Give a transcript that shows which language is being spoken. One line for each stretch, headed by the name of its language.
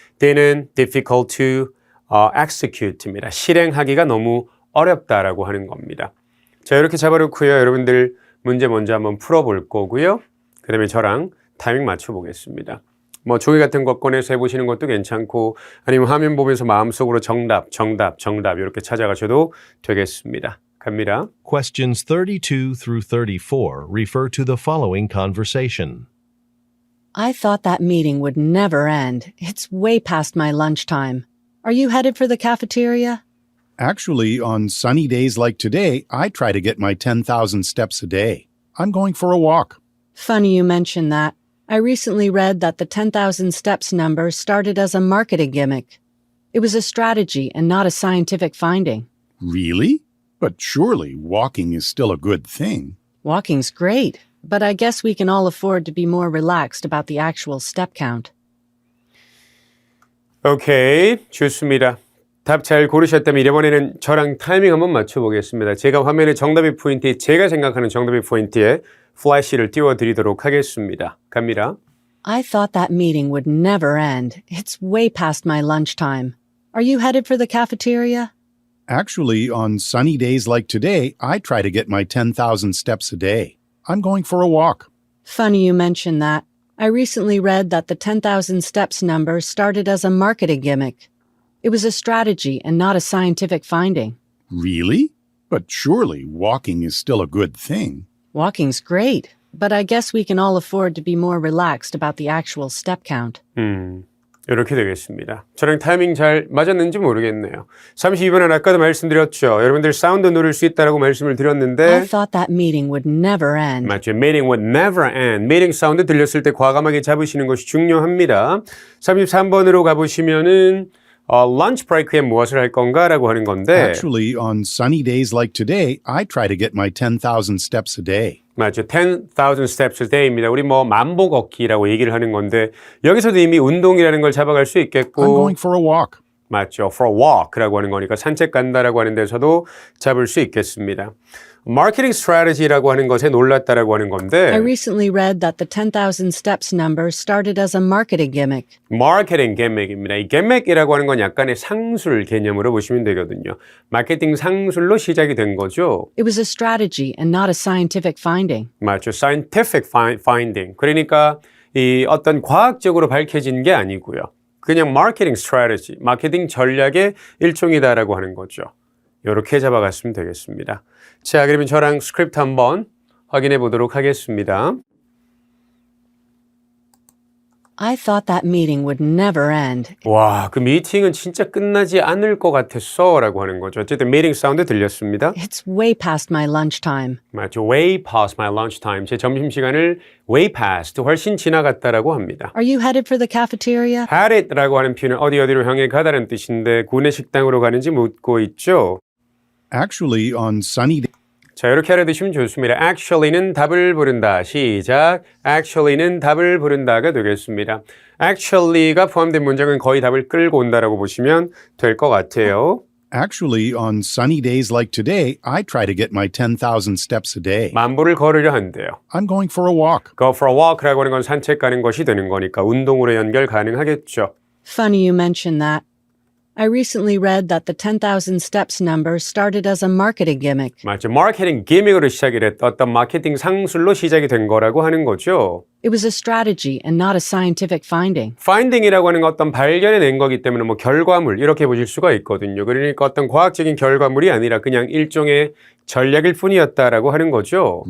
Korean: D는
English: difficult to execute
Korean: 입니다. 실행하기가 너무 어렵다라고 하는 겁니다. 자, 이렇게 잡아놓고요. 여러분들 문제 먼저 한번 풀어볼 거고요. 그 다음에 저랑 타이밍 맞춰보겠습니다. 뭐 종이 같은 거 꺼내서 해보시는 것도 괜찮고 아니면 화면 보면서 마음속으로 정답 이렇게 찾아가셔도 되겠습니다. 갑니다.
English: Questions 32 through 34 refer to the following conversation. I thought that meeting would never end. It's way past my lunchtime. Are you headed for the cafeteria? Actually, on sunny days like today, I try to get my 10,000 steps a day. I'm going for a walk. Funny you mention that. I recently read that the 10,000 steps number started as a marketing gimmick. It was a strategy and not a scientific finding. Really? But surely walking is still a good thing. Walking's great, but I guess we can all afford to be more relaxed about the actual step count.
Korean: 오케이, 좋습니다. 답 잘 고르셨다면 이번에는 저랑 타이밍 한번 맞춰보겠습니다. 제가 화면에 정답의 포인트에 제가 생각하는 정답의 포인트에 플래시를 띄워드리도록 하겠습니다. 갑니다.
English: I thought that meeting would never end. It's way past my lunchtime. Are you headed for the cafeteria? Actually, on sunny days like today, I try to get my 10,000 steps a day. I'm going for a walk. Funny you mention that. I recently read that the 10,000 steps number started as a marketing gimmick. It was a strategy and not a scientific finding. Really? But surely walking is still a good thing. Walking's great, but I guess we can all afford to be more relaxed about the actual step count.
Korean: 이렇게 되겠습니다. 저랑 타이밍 잘 맞았는지 모르겠네요. 32번은 아까도 말씀드렸죠. 여러분들 사운드 누를 수 있다고 말씀을 드렸는데
English: I thought that meeting would never end.
Korean: 맞죠.
English: Meeting would never end.
Korean: Meeting 사운드 들렸을 때 과감하게 잡으시는 것이 중요합니다. 33번으로 가보시면은 lunch break에 무엇을 할 건가라고 하는 건데
English: Actually, on sunny days like today, I try to get my 10,000 steps a day.
Korean: 맞죠.
English: 10,000 steps a day입니다.
Korean: 우리 뭐 만보 걷기라고 얘기를 하는 건데 여기서도 이미 운동이라는 걸 잡아갈 수
English: I'm
Korean: 있겠고
English: going for a walk.
Korean: 맞죠.
English: for a walk
Korean: 라고 하는 거니까 산책 간다라고 하는 데서도 잡을 수 있겠습니다. 마케팅 스트래티지라고 하는 것에 놀랐다라고 하는
English: I
Korean: 건데
English: recently read that the 10,000 steps number started as a marketing gimmick.
Korean: 마케팅 gimmick입니다. 이 gimmick이라고 하는 건 약간의 상술 개념으로 보시면 되거든요. 마케팅 상술로 시작이 된 거죠.
English: It was a strategy and not a scientific finding.
Korean: 맞죠.
English: scientific finding.
Korean: 그러니까 이 어떤 과학적으로 밝혀진 게 아니고요. 그냥 마케팅 스트래티지, 마케팅 전략의 일종이다라고 하는 거죠. 이렇게 잡아갔으면 되겠습니다. 자, 그러면 저랑 스크립트 한번 확인해 보도록 하겠습니다.
English: I thought that meeting would never end.
Korean: 와, 그 미팅은 진짜 끝나지 않을 것 같았어 라고 하는 거죠. 어쨌든 미팅 사운드 들렸습니다.
English: It's way past my lunchtime.
Korean: 맞죠.
English: Way past my lunchtime.
Korean: 제 점심시간을
English: way past,
Korean: 훨씬 지나갔다라고 합니다.
English: Are you headed for the cafeteria? had it
Korean: 라고 하는 표현은 어디로 향해 가다는 뜻인데 구내 식당으로 가는지 묻고 있죠.
English: Actually, on sunny days,
Korean: 자, 이렇게 알아두시면 좋습니다. Actually는 답을 부른다. 시작. Actually는 답을 부른다가 되겠습니다. Actually가 포함된 문장은 거의 답을 끌고 온다라고 보시면 될 것 같아요.
English: Actually, on sunny days like today, I try to get my 10,000 steps a day.
Korean: 만보를 걸으려 한대요.
English: I'm going for a walk. Go for a walk
Korean: 라고 하는 건 산책 가는 것이 되는 거니까 운동으로 연결 가능하겠죠.
English: Funny you mention that. I recently read that the 10,000 steps number started as a marketing gimmick.
Korean: 맞죠. 마케팅 기믹으로 시작이 됐다. 어떤 마케팅 상술로 시작이 된 거라고 하는 거죠.
English: It was a strategy and not a scientific finding.
Korean: finding이라고 하는 건 어떤 발견해 낸 거기 때문에 뭐 결과물 이렇게 보실 수가 있거든요. 그러니까 어떤 과학적인 결과물이 아니라 그냥 일종의 전략일 뿐이었다라고 하는 거죠.